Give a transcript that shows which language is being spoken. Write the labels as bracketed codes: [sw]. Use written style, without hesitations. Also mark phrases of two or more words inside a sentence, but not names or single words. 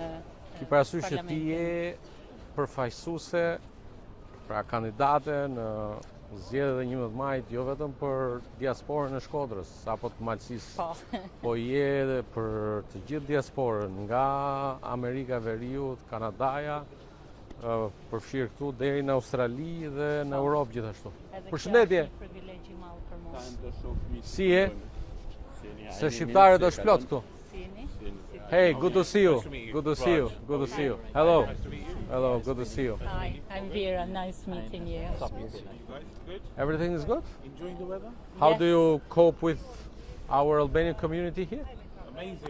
[sq] Ki parasysh që ti je përfaqësuese, pra kandidate në zgjedhjet e 11 majit, jo vetëm për diasporën e Shkodrës apo të Malësisë, po je edhe për të gjithë diasporën nga Amerika e Veriut, Kanadaja, përfshirë këtu deri në Australi dhe në Europë gjithashtu. Përshëndetje. Si je? Se shqiptarët është plot këtu. [en] Hey, good to see you. Good to see you. Good to see you. Hello. Hello, good to see you. Hi, I'm Vera. Nice meeting you. Everything is good? Enjoying the weather? How do you cope with our Albanian community here? Amazing.